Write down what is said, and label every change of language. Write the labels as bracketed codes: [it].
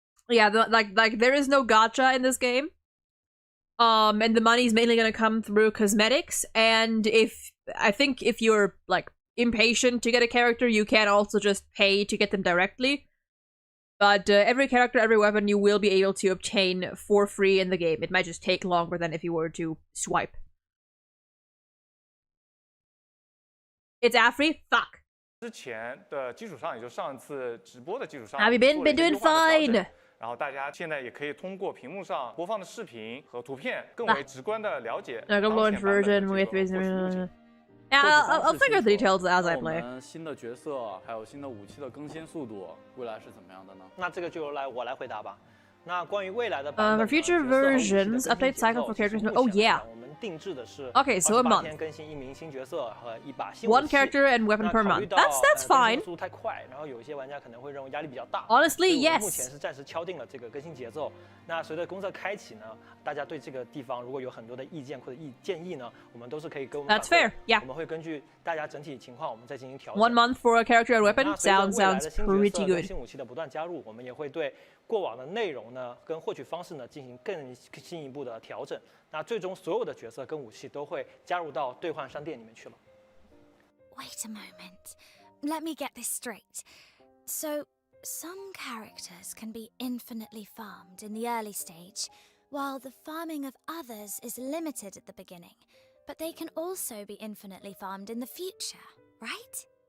[en] Yeah, like there is no gacha in this game. And the money's mainly gonna come through cosmetics, and I think if you're like impatient to get a character, you can also just pay to get them directly. But every character, every weapon you will be able to obtain for free in the game. It might just take longer than if you were to swipe. It's Afri? Fuck. [zh] 之前的基础上，也就上次直播的基础上 [en] Have you been doing fine? [zh] 然后大家现在也可以通过屏幕上播放的视频和图片，更为直观的了解。 [en] version with Yeah, I'll figure the details as I play. [zh] 新的角色还有新的武器的更新速度，未来是怎么样的呢？那这个就我来回答吧。那关于未来的 [en] for future versions, update cycle for characters. Oh yeah. [zh] 我们定制的是 [en] okay, so a month. [zh] 天更新一名新角色和一把新 [en] One character and weapon per month. That's fine. [zh] 速度太快，然后有一些玩家可能会认为压力比较大。 [en] Honestly, yes. [zh] 目前是暂时敲定了这个更新节奏。那随着公测开启呢，大家对这个地方如果有很多的意见或者建议呢，我们都是可以跟我们。 [en] That's fair. Yeah. [zh] 我们会根据大家整体情况，我们再进行调整。 [en] 1 month for a character and weapon sounds pretty good. [zh] 新武器的不断加入，我们也会对过往的内容呢跟获取方式呢进行更进一步的调整。那最终所有的角色跟武器都会加入到兑换商店里面去了。 [en] Wait a moment. Let me get this straight. So, some characters can be infinitely farmed in the early stage, while the farming of others is limited at the beginning. But they can also be infinitely farmed in the future, right?